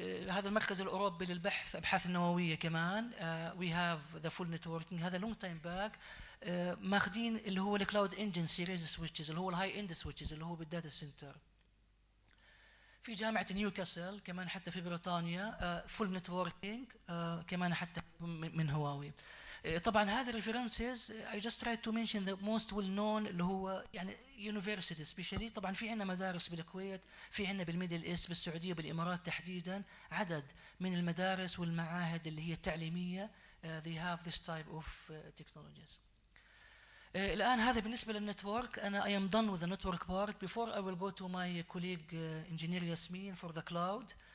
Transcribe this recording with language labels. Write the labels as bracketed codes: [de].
[ar] هذا المركز الأوروبي للبحث أبحاث النووية كمان [en] we have the full networking. [ar] هذا [en] long time back [ar] ماخذين اللي هو الكلاود انجن سيريز سويتشز اللي هو الهاي اند سويتشز اللي هو بالداتا سنتر. في جامعة نيوكاسل كمان حتى في بريطانيا فول نتوركينج كمان حتى من هواوي. طبعا هذا الريفرنسز [en] I just tried to mention the most well known [ar] اللي هو يعني [en] universities especially. [ar] طبعا في عندنا مدارس بالكويت، في عندنا بالميدل ايست بالسعودية بالإمارات تحديدا عدد من المدارس والمعاهد اللي هي التعليمية [en] they have this type of technologies. [ar] الآن هذا بالنسبة للنتورك. [en] أنا I am done with the network part. Before I will go to my colleague engineer Yasmin for the cloud.